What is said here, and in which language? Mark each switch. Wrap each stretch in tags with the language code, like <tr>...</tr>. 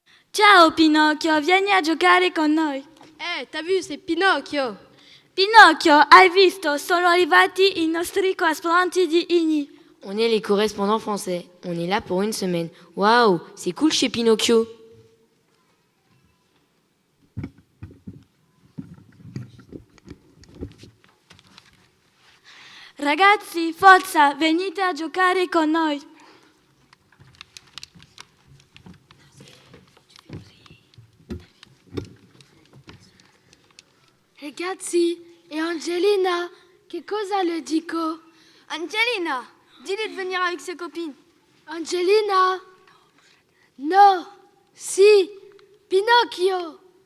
<it>Ciao Pinocchio, vieni a giocare con noi.</it> <fr>T'as vu, c'est Pinocchio.</fr> <it>Pinocchio, hai visto? Sono arrivati i nostri splendidi inni.</it> <fr>On est les correspondants français. On est là pour une semaine. Waouh, c'est cool chez Pinocchio.</fr> <it>Ragazzi, forza, venite a giocare con noi. Ragazzi, et Angelina, che cosa le dico?</it> <fr>Angelina, dis-lui de venir avec ses copines.</fr> <it>Angelina? No, si, Pinocchio.</it>